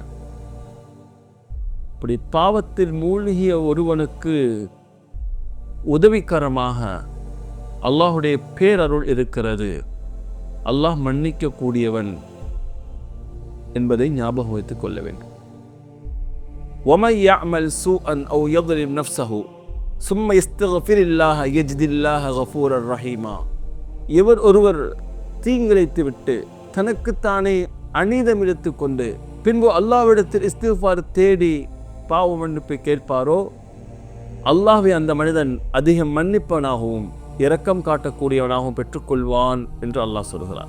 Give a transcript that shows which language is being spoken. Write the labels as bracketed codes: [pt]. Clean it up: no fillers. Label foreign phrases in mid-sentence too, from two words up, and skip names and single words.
[ta] இப்படி பாவத்தில் மூழ்கிய ஒருவனுக்கு உதவிகரமாக அல்லாஹுடைய பேரருள் இருக்கிறது. அல்லாஹ் மன்னிக்க கூடியவன், என்பதை ஞாபகம் வைத்துக் கொள்ள வேண்டும். [ar] وَمَنْ يَعْمَلْ سُوءًا أَوْ يَظْلِمْ نَفْسَهُ ثُمَّ يَسْتَغْفِرِ اللَّهَ يَجِدِ اللَّهَ غَفُورًا رَحِيمًا. [ta] இவர் ஒருவர் தீங்கிழைத்துவிட்டு தனக்குத்தானே அநீதமிழைத்து கொண்டு பின்பு அல்லாஹ்விடத்தில் இஸ்திக்ஃபார் தேடி பாவ மன்னிப்பை கேட்பாரோ அல்லாஹ்வை அந்த மனிதன் அதிகம் மன்னிப்பவனாகவும் இரக்கம் காட்டக்கூடியவனாகவும் பெற்றுக்கொள்வான் என்று அல்லாஹ் சொல்கிறார்.